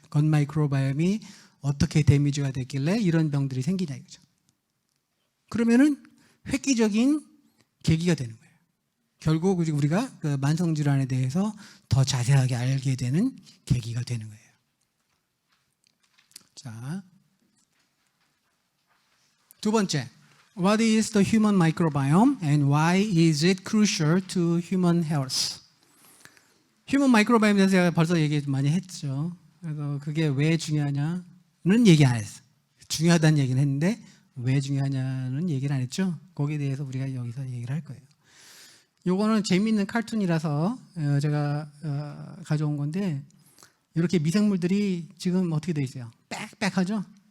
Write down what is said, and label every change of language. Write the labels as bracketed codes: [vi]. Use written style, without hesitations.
[ko] 겉 마이크로바이옴이 어떻게 데미지가 됐길래 이런 병들이 생기냐 이거죠. 그러면은 획기적인 계기가 되는 거예요. 결국 우리가 그 만성질환에 대해서 더 자세하게 알게 되는 계기가 되는 거예요. 자, 두 번째, [en] What is the human microbiome and why is it crucial to human health? [ko] 휴먼 마이크로바이옴에 대해서 제가 벌써 얘기 많이 했죠. 그래서 그게 왜 중요하냐는 얘기 안 했어요. 중요하다는 얘기는 했는데 왜 중요하냐는 얘기를 안 했죠. 거기에 대해서 우리가 여기서 얘기를 할 거예요. 요거는 재미있는 칼툰이라서 제가 가져온 건데 이렇게 미생물들이 지금 어떻게 돼 있어요? 빽빽하죠?